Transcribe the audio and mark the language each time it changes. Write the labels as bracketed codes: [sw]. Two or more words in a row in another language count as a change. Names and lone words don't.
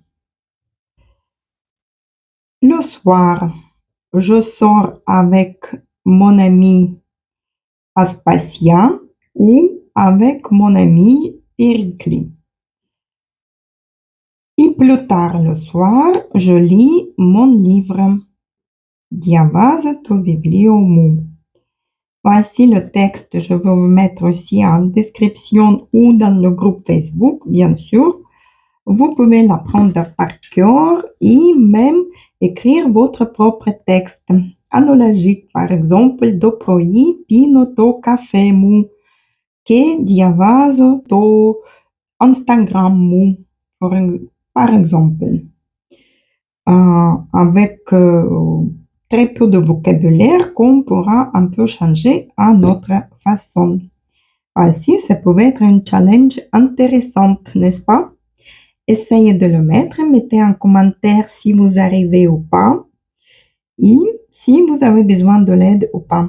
[fr] Le soir, je sors avec mon ami Aspasia ou avec mon ami Pericli. Et plus tard le soir, je lis mon livre. [el] Διαβάζω το βιβλίο μου. [fr] Voici le texte. Je vais vous mettre aussi en description ou dans le groupe Facebook, bien sûr. Vous pouvez l'apprendre par cœur et même écrire votre propre texte. Analogique, par exemple, [el] το πρωί πίνω το καφέ μου και διαβάζω το Instagram μου, [fr] par exemple. Avec très peu de vocabulaire qu'on pourra un peu changer à notre façon. Ainsi, ça pouvait être un challenge intéressant, n'est-ce pas? Essayez de le mettre, mettez un commentaire si vous arrivez ou pas et si vous avez besoin de l'aide ou pas.